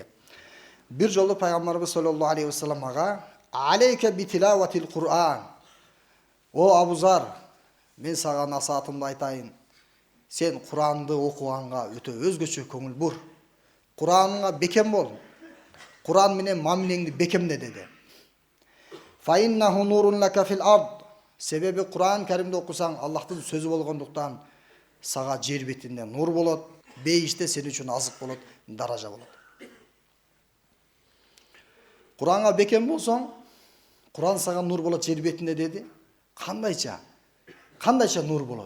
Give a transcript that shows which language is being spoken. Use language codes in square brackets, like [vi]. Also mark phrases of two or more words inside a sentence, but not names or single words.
[ky] Bir жолу Пайгамбарыбыз [ar] صلى الله عليه وسلم [ky] ага [ar] عليك بتلاوة القرآن. [ky] О Абу Зар, мен сага насаатымды айтайын. Сен Куранды окуганга өтө өзгөчө көңүл бур. Кураныңа бекем бол. Куран менен мамилеңди бекемде деди. [ar] فإنه نور لك في الأرض. [ky] Себеби Куран Каримди окусаң Аллахтын сөзү болгондуктан сага жер бетинде нур болот, бейиште сен үчүн азык болот, даража болот. Куранга бекем болсоң, Куран сага нур болот жер бетинде деди. Кандайча нур болот?